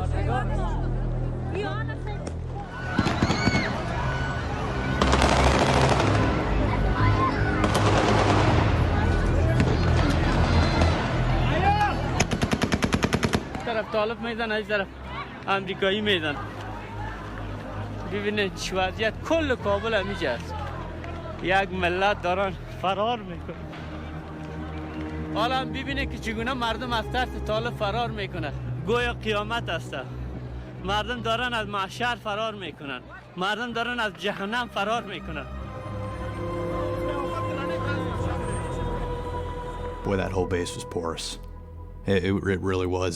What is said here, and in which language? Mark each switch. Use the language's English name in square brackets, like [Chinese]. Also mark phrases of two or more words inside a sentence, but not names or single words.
[Persian] طرف طالب میزن از طرف امریکایی میزن ببینید چه وضعیت کل کابل همیشه است یک ملت دارن فرار میکنن حالا هم ببینید که چگونه مردم از ترس طالب فرار میکنن گویا قیامت است مردم دارن از محشر فرار میکنن مردم دارن از جهنم فرار میکنن [English] Boy, that whole base was porous. It really was.